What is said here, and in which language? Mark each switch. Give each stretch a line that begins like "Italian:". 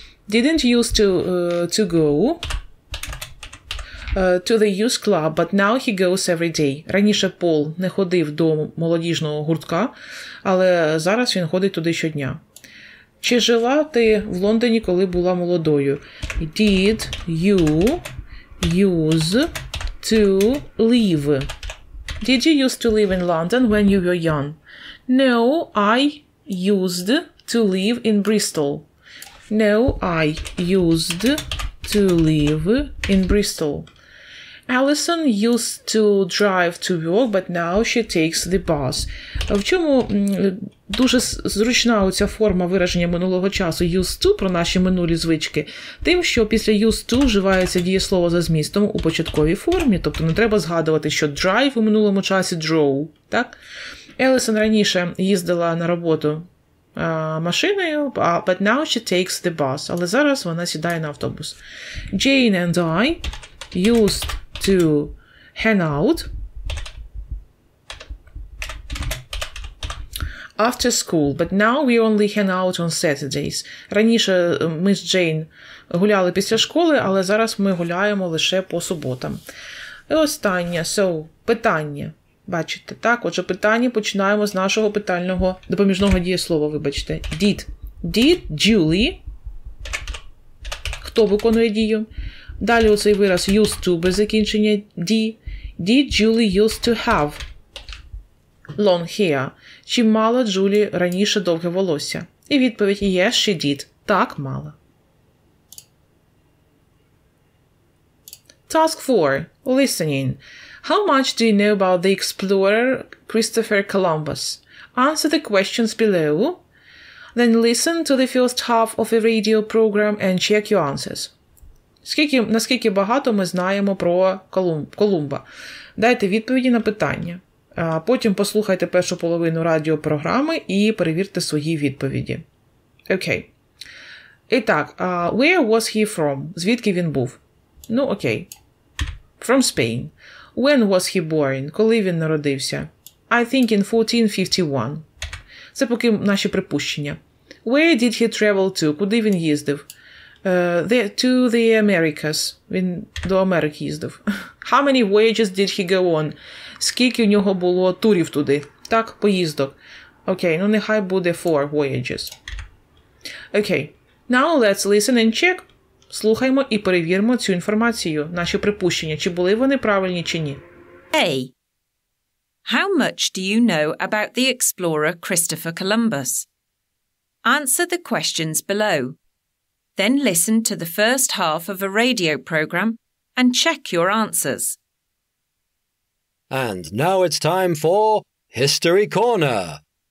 English: Didn't used to go to the youth club, but now he goes every day.
Ukrainian: Раніше Пол не ходив до молодіжного гуртка, але зараз він ходить туди щодня. Чи жила ти в Лондоні, коли була молодою?
English: Did you use to live? Did you used to live in London when you were young? No, I used to live in Bristol. No, I used to live in Bristol. Alison used to drive to work, but now she takes the bus.
Ukrainian: В чому дуже зручна оця форма вираження минулого часу used to про наші минулі звички? Тим, що після used to вживається дієслово за змістом у початковій формі, тобто не треба згадувати, що drive у минулому часі drove, так? Елісон раніше їздила на роботу машиною,
English: but now she takes the bus.
Ukrainian: Але зараз вона сідає на автобус.
English: Jane and I used to hang out after school, but now we only hang out on Saturdays.
Ukrainian: Раніше ми з Джейн гуляли після школи, але зараз ми гуляємо лише по суботам. І останнє. So, питання. Бачите, так? Отже, питання починаємо з нашого питального допоміжного дієслова, вибачте.
English: Did. Did Julie.
Ukrainian: Хто виконує дію? Далі оцей вираз used to без закінчення D.
English: Did Julie used to have long hair?
Ukrainian: Чи мала Джулі раніше довге волосся? І відповідь
English: yes, she did.
Ukrainian: Так, мала.
English: Task 4. Listening. How much do you know about the explorer Christopher Columbus? Answer the questions below. Then listen to the first half of a radio program and check your answers.
Ukrainian: Наскільки багато ми знаємо про Колумба? Дайте відповіді на питання. Потім послухайте першу половину радіопрограми і перевірте свої відповіді. Окей. І так,
English: where was he from?
Ukrainian: Звідки він був? Ну, окей.
English: From Spain. When was he born?
Ukrainian: Коли він народився?
English: I think in 1451.
Ukrainian: Це поки наші припущення.
English: Where did he travel to?
Ukrainian: Куди він їздив?
English: To the Americas.
Ukrainian: Він до Америки їздив.
English: How many voyages did he go on?
Ukrainian: Скільки у нього було турів туди? Так, поїздок. Окей, ну нехай буде 4 voyages. Окей.
English: Now let's listen and check.
Ukrainian: Слухаймо і перевіримо цю інформацію, наші припущення, чи були вони правильні, чи ні. A.
English: How much do you know about the explorer Christopher Columbus? Answer the questions below. Then listen to the first half of a radio program and check your answers. And now it's time for History Corner.